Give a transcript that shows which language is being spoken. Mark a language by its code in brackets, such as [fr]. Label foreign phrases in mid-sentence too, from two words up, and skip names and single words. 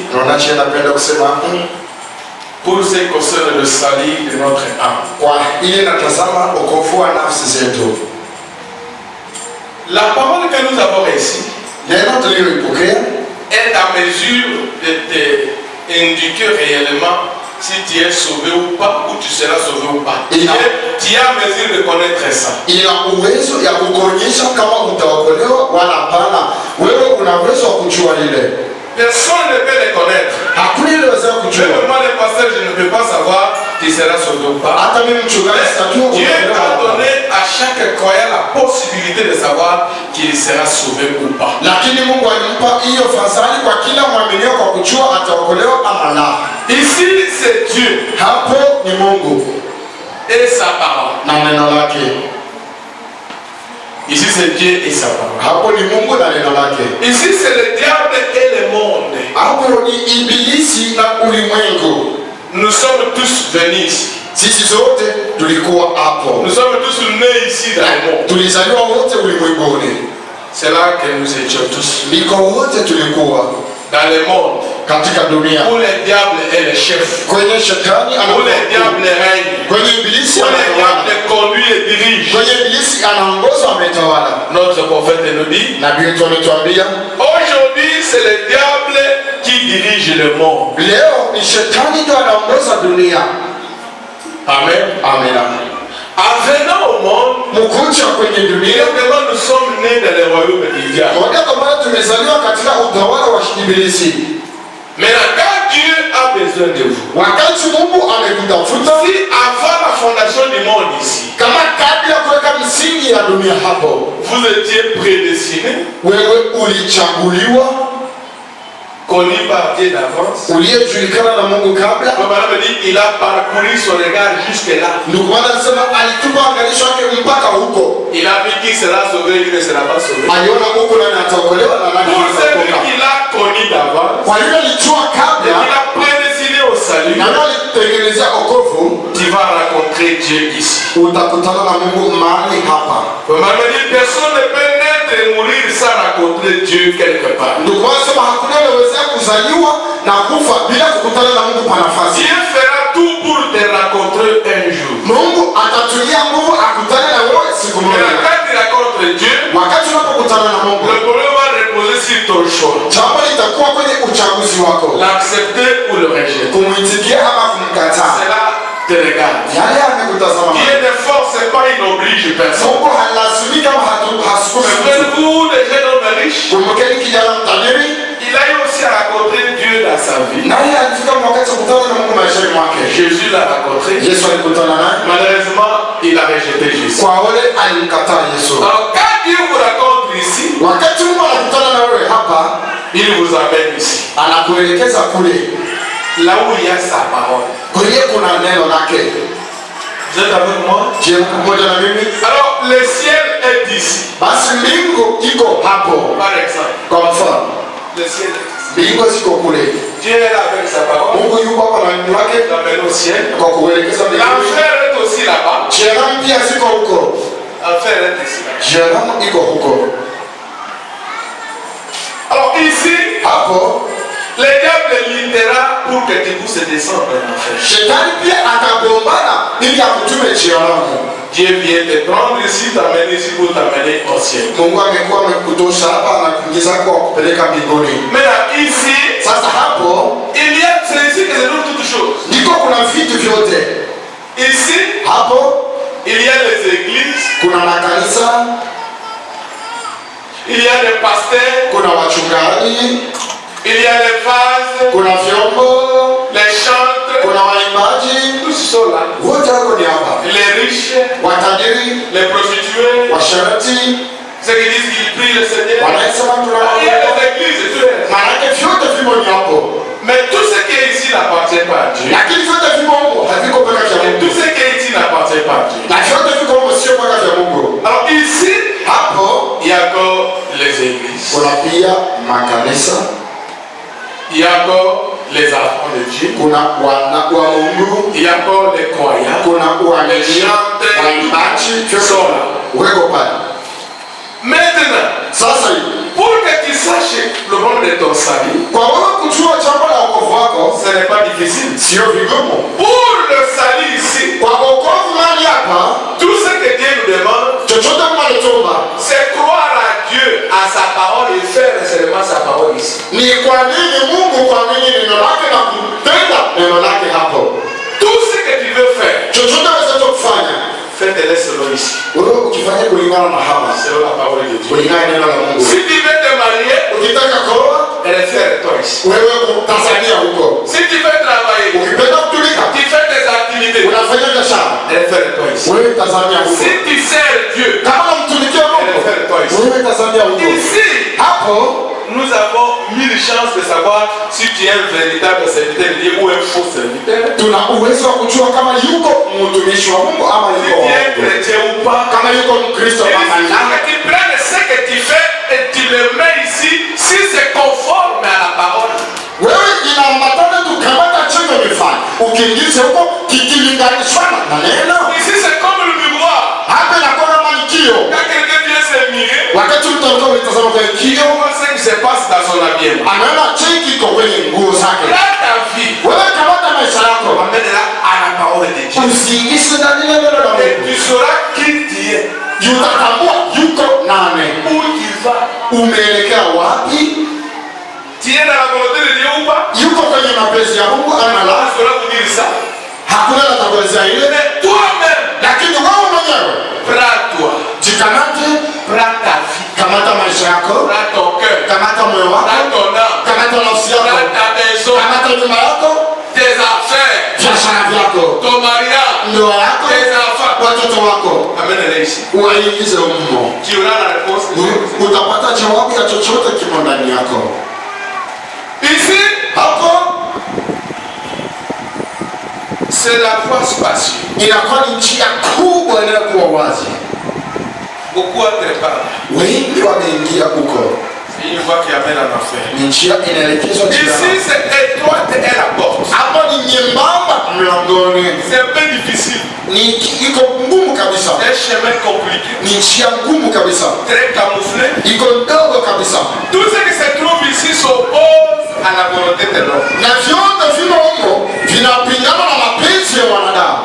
[sw] tunaona napenda kusema [fr] Pour ce qui concerne le salut de notre âme. [sw] kwa ile natazama okovu wa nafsi zetu. [fr] La parole que nous avons ici [sw] Neno tuliyoipokea [fr] est à mesure de t'indiquer réellement si tu es sauvé ou pas, ou tu seras sauvé ou pas. Tu es à mesure de connaître ça. [sw] ina uwezo ya kukuonyesha kama utaokolewa wala hapana. Wewe una uwezo wa kujua ile. [fr] Personne ne peut le connaître. [sw] Hakuna ile uwezo wa kujua. [fr] Même moi, le pasteur, je ne peux pas savoir qui sera sauvé ou pas. [sw] Hata mimi mchungaji sitajua [fr] Dieu a donné à chaque croyant la possibilité de savoir qu'il sera sauvé ou pas. [sw] Lakini Mungu alimpa hiyo fadhili kwa kila mwaminio kwa kujua ataokolewa ama la. [fr] Ici, c'est Dieu. [sw] Hapo ni Mungu [fr] Et sa parole. [sw] na neno lake. [fr] Ici, c'est Dieu et sa parole. [sw] Hapo ni Mungu na neno lake. [fr] Ici, c'est le diable et le monde. [sw] Hapo ni ibilisi na ulimwengu. [fr] Nous sommes tous venus ici. [sw] Sisi zote tulikuwa hapo. [fr] Nous sommes tous nés ici dans le monde. [sw] Tulizaliwa wote ulimwenguni. [fr] C'est là que nous étions tous. [sw] Ndiko wote tulikuwa [fr] Dans le monde. [sw] katika dunia. [fr] Où le diable est le chef. [sw] Kwenye shetani [fr] Où le diable règne. [sw] kwenye ibilisi [fr] Où le [sw] anatawala. [fr] diable conduit et dirige. [sw] Kwenye ibilisi anaongoza ametawala. [fr] Notre prophète nous dit. [sw] Nabii wetu ametuambia [fr] Aujourd'hui, c'est le diable qui dirige le monde. [sw] leo ni shetani ndio anaongoza dunia. Amen. Amen. [fr] En venant au monde, [sw] Mkuja kwenye dunia, [fr] évidemment, nous sommes nés dans le royaume du diable. [sw] wakati ambao tumezaliwa katika utawala wa ibilisi. [fr] Mais quand Dieu a besoin de vous, [sw] Wakati Mungu amekutafuta, [fr] si avant la fondation du monde ici, [sw] kama kabla ya kuweka msingi ya dunia hapo, [fr] vous étiez prédestiné, [sw] wewe ulichaguliwa, [fr] connu par Dieu d'avance. [sw] uliyejulikana na Mungu kabla. [fr] Comme on me dit, il a parcouru son regard jusque là. [sw] Ndio maana nasema alitupa angalisho yake mpaka huko. [fr] Il a vu qui sera sauvé, qui ne sera pas sauvé. [sw] Aliona huko nani ataokolewa na nani [fr] Pour celui [sw] hataokoka. [fr] qu'il a connu d'avance, [sw] Kwa hiyo alijua kabla [fr] il a prédestiné au salut. [sw] na ndio alitengenezea wokovu. [fr] Tu vas rencontrer Dieu ici. [sw] Utakutana na Mungu mahali hapa. [fr] Comme on me dit, personne ne peut naître et mourir sans rencontrer Dieu quelque part. [sw] Ndio kwa sababu hakuna anaweza kuzaliwa na kufa bila kukutana na Mungu kwa nafasi. [fr] Dieu fera tout pour te rencontrer un jour. [sw] Mungu atatulia nguvu akutane na wewe siku moja. [fr] Et quand tu rencontres Dieu, [sw] Wakati unapokutana na Mungu, [fr] le problème va reposer sur ton choix. [sw] jambo litakuwa kwenye uchaguzi wako. [fr] L'accepter ou le rejeter. [sw] Kumwitikia ama kumkataa. [fr] Cela te regarde. [sw] Yale amekutazama. [fr] Dieu ne force pas, il n'oblige personne. [sw] Mungu halazimiki kama hasukumi mtu. [fr] Souvenez-vous des jeunes hommes riches. [sw] Kumbukeni kijana mtajiri. [fr] Il a eu aussi à rencontrer Dieu dans sa vie. [sw] Naye alifika wakati wa kukutana na Mungu maishani mwake. [fr] Jésus l'a rencontré. [sw] Yesu alikutana naye. [fr] Malheureusement, il a rejeté Jésus. [sw] Kwa wale alimkataa Yesu. [fr] Alors quand Dieu vous rencontre ici, [sw] Wakati Mungu anakutana na wewe hapa, [fr] il vous amène ici. [sw] anakuelekeza kule. [fr] Là où il y a sa parole. [sw] Kwenye kuna neno lake. [fr] Vous êtes avec moi? [sw] Je pamoja na mimi. [fr] Alors le ciel est ici. [sw] Basi mbingu iko hapo. [fr] Par exemple. [sw] Kwa mfano, [fr] Le ciel est ici. [sw] mbingu ziko kule. [fr] Dieu est là avec sa parole. [sw] Mungu yuko hapa na neno lake. [fr] Il amène au ciel. [sw] Kwa kuelekeza mbinguni. [fr] L'enfer est aussi là-bas. [sw] Jehanamu pia ziko huko. [fr] L'enfer est ici. [sw] Jehanamu iko huko. [fr] Alors ici, [sw] Hapo [fr] le diable luttera pour que tu puisses descendre en enfer. [sw] Shetani pia atagombana ili akutume jehanamu. [fr] Dieu vient te prendre ici, t'amener ici pour t'amener au ciel. [sw] Mungu amekuwa amekutosha hapa na kuingiza kwa kupeleka mbinguni. [fr] Maintenant ici, [sw] Sasa hapo [fr] il y a, c'est ici que se trouvent toutes choses. [sw] ndiko kuna vitu vyote. [fr] Ici, [sw] Hapo [fr] il y a les églises, [sw] kuna makanisa, [fr] il y a les pasteurs, [sw] kuna wachungaji, [fr] il y a les vases, [sw] kuna vyombo, [fr] les chantres, [sw] kuna waimbaji, [fr] tous sont là. [sw] wote wako ni hapa. [fr] Les riches, [sw] Watajiri, [fr] les prostituées, [sw] washarati, [fr] ceux qui disent qu'ils prient le Seigneur. [sw] wanasema [fr] Il y a [sw] tunamwomba. [fr] les églises et tout le reste. [sw] Maanake vyote vimo ni hapo. [fr] Mais tout ce qui est ici n'appartient pas à Dieu. [sw] Lakini vyote vimo huko, haviko mpaka vya [fr] Et tout [sw] Mungu. [fr] ce qui est ici n'appartient pas à Dieu. [sw] Na vyote viko huko sio mpaka vya Mungu. [fr] Alors ici, [sw] Hapo [fr] il y a encore les églises. [sw] kuna pia makanisa, [fr] Il y a encore les enfants de Dieu. [sw] kuna wana wa Mungu, [fr] Il y a encore les croyants. [sw] kuna waamini, waimbaji, [fr] Sont là. [sw] weko pale. [fr] Maintenant, [sw] Sasa hivi [fr] pour que tu saches le nom de ton salut, [sw] kwa wewe kujua jambo la wokovu wako [fr] ce n'est pas difficile. [sw] sio vigumu. [fr] Pour le salut ici, [sw] Kwa wokovu mali hapa, [fr] tout ce que Dieu nous demande, [sw] chochote mnalotomba [fr] c'est croire à Dieu, à sa parole et faire seulement sa parole ici. [sw] ni kwa nini Mungu kuamini neno lake na kutenda neno lake hapo. [fr] Tout ce que tu veux faire, [sw] Chochote wewe kufanya, [fr] fais-le selon ici. [sw] wewe ukifanya kulingana na hapa, [fr] Selon la parole de Dieu. [sw] kulingana na neno la Mungu. [fr] Si tu veux te marier, [sw] Ukitaka kuoa, [fr] réfère-toi ici. [sw] wewe utazania huko. [fr] Si tu veux travailler, [sw] Ukipenda kutumika, [fr] tu fais tes activités, [sw] unafanya biashara, [fr] réfère-toi ici. [sw] wewe utazania huko. [fr] Si tu sers Dieu, [sw] Kama unamtumikia Mungu, [fr] réfère-toi ici. [sw] wewe utazania huko. [fr] Ici, [sw] Hapo [fr] nous avons mille chances de savoir si tu es un véritable serviteur de Dieu ou un faux serviteur. [sw] tuna uwezo wa kujua kama yuko mtumishi wa Mungu ama [fr] Si [sw] yuko [fr] tu es chrétien ou pas. [sw] kama yuko Mkristo [fr] Et [sw] ama [fr] il [sw] la. [fr] faut que tu prennes ce que tu fais et tu le mets ici si c'est conforme à la parole. [sw] Wewe inaambatana tu kamata chenye umefanya. Ukiingiza huko kikilinganishwa na neno. [fr] Ici c'est comme le miroir. [sw] Hapa inakuwa kama nikio. [fr] Quand quelqu'un vient se mirer, [sw] Wakati mtu alikuwa anatazama kwa [fr] il [sw] kio, [fr] voit ce qui se passe dans son habillement. [sw] anaona cheki iko kwenye nguo zake. [fr] Là ta vie, [sw] Wewe kamata maisha yako. [fr] amène-la à la parole de Dieu. [sw] Usiingize ndani ya neno la [fr] Et [sw] Mungu. [fr] tu sauras qui tu es, [sw] Utatambua yuko nani. [fr] où tu vas. [sw] Umeelekea wapi? [fr] Tu es dans la volonté de Dieu ou pas? [sw] Yuko kwenye mapenzi ya Mungu ama la? [fr] Je saurais vous dire ça. [sw] Hakuna atakuelezea ile. [fr] Mais toi-même, [sw] Lakini wewe mwenyewe [fr] prends-toi, [sw] jikamate, [fr] prends ta vie, [sw] kamata maisha yako, [fr] prends ton cœur, [sw] kamata moyo wako, [fr] prends ton âme, [sw] kamata nafsi yako, [fr] prends ta maison, [sw] kamata nyumba yako, [fr] tes affaires, [sw] biashara vyako, [fr] ton mariage, [sw] ndoa yako, [fr] tes enfants. [sw] watoto wako, [fr] Amène-les ici. [sw] uwaingize humo. [fr] Tu auras la réponse. [sw] Utapata jawabu ya chochote kimo ndani yako. [fr] Ici, c'est la voie spacieuse. [sw] Inakuwa ni njia kubwa inayokuwa wazi. [fr] Beaucoup entrent par là. [sw] Wengi wameingia huko. [fr] C'est une voie qui amène en enfer. [sw] Ni njia inaelekezwa [fr] Ici, c'est étroite et la porte. [sw] Hapa ni nyembamba mlangoni. [fr] C'est un peu difficile. [sw] Ni iko ngumu kabisa. [fr] Un chemin compliqué. [sw] Ni njia ngumu kabisa. [fr] Très camouflé. [sw] Iko ndogo kabisa. [fr] Tout ce qui se trouve ici s'oppose à la volonté de l'homme. [sw] Na vyote vimo huko vinapingana na mapenzi ya wanadamu.